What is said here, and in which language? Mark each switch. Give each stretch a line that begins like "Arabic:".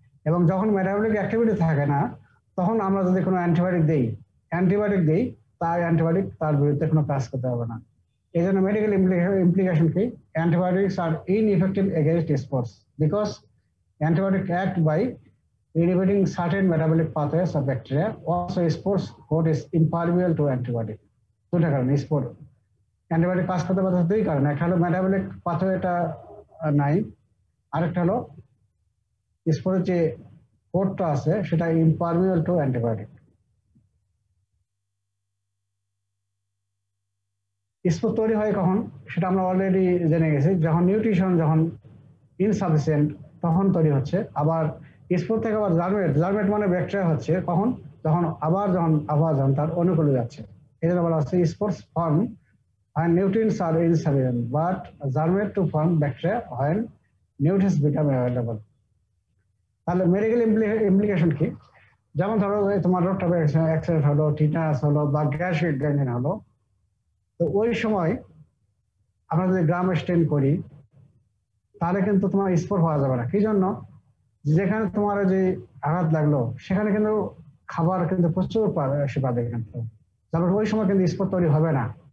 Bangla: এবং যখন metabolic activity থাকে না, তখন আমরা যদি কোনো অ্যান্টিবায়োটিক দিই, তার অ্যান্টিবায়োটিক তার বিরুদ্ধে কোনো কাজ করতে হবে না। এই জন্য মেডিকেল ইমপ্লিকেশন কি,
English: Antibiotics are ineffective against spores because antibiotic act by inhibiting certain metabolic pathways of bacteria. Also, spores code is impermeable to antibiotic।
Bangla: দুটা কারণে স্পোর অ্যান্টিবায়োটিক কাজ করতে পারছে দুই কারণে, একটা হলো মেটাবলিক পাথওয়েটা নাই, আরেকটা হলো স্পোরের যে কোডটা আছে সেটা ইম্পারমিয়েবল টু অ্যান্টিবায়োটিক। স্পোর তৈরি হয় কখন সেটা আমরা অলরেডি জেনে গেছি, যখন নিউট্রিশন যখন ইনসাফিসিয়েন্ট তখন তৈরি হচ্ছে। আবার স্পোর থেকে আবার জার্মেট মানে ব্যাকটেরিয়া হচ্ছে কখন, যখন আবহাওয়া যখন তার অনুকূলে যাচ্ছে। এই জন্য বলা হচ্ছে
English: Spores form when nutrients are insufficient but germinate to form bacteria when nutrients become available।
Bangla: তাহলে মেডিকেল ইমপ্লিকেশন কি, যেমন ধরো তোমার রোড ট্রাফিক অ্যাক্সিডেন্ট হলো, টিটানাস হলো বা গ্যাস গ্যাংগ্রেন হলো, তো ওই সময় আমরা যদি গ্রাম স্টেন করি তাহলে কিন্তু তোমার স্পোর পাওয়া যাবে না। কি জন্য, যেখানে তোমার যে আঘাত লাগলো সেখানে কিন্তু খাবার কিন্তু প্রচুর সে পাবে, কিন্তু তারপর ওই সময় কিন্তু স্পোর তৈরি হবে না।